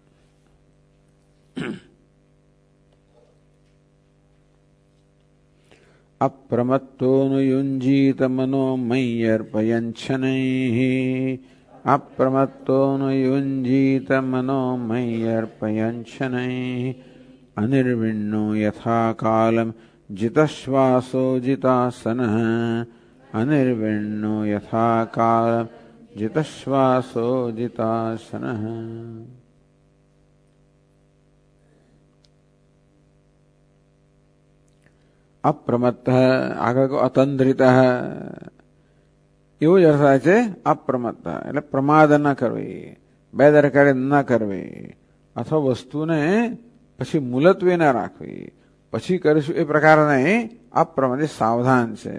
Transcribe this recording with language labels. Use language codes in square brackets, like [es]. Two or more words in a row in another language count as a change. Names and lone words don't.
[sa] અપ્રમત્તોનુયુંજીત મનો મય્યર્પયંછનૈઃ. અપ્રમત્તોનુયુંજીત મનો મય્યર્પયંછનૈઃ. અનિર્વિણ્ણો યથા કાલમ जितश्वासो जितासनः. अनिर्विण्णो यथा कालम जितश्वासो जितासनः. [gu] અપ્રમત્ત આગળ અતંદ્રિત એવો જ અર્થ થાય છે. અપ્રમત્ત એટલે પ્રમાદ ન કરવી, બેદરકારી ન કરવી, અથવા વસ્તુને પછી મુલતવી ન રાખવી, પછી કરીશું એ પ્રકારને અપ્રમાદ સાવધાન છે.